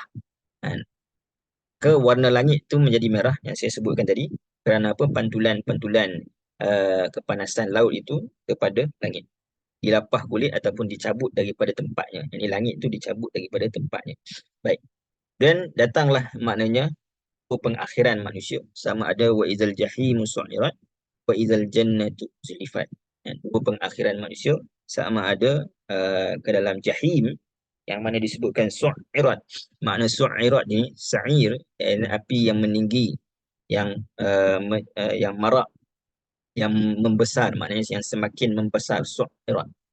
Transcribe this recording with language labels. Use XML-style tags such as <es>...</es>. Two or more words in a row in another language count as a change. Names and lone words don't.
<ms>Ke warna langit tu menjadi merah yang saya sebutkan tadi kerana apa? Pantulan-pantulan kepanasan laut itu kepada langit. Dilapah kulit ataupun dicabut daripada tempatnya. Yang ini langit tu dicabut daripada tempatnya. Baik. Dan datanglah maknanya pengakhiran manusia. Sama ada</ms> <ar>wa idzal jahimu su'irat wa idzal jannatu zulifat.</ar> <ms>Pengakhiran manusia sama ada ke dalam jahim yang mana disebutkan su'irat. Makna su'irat ni sa'ir, api yang meninggi, yang yang marak, yang membesar, maknanya yang semakin membesar, su'irat.</ms>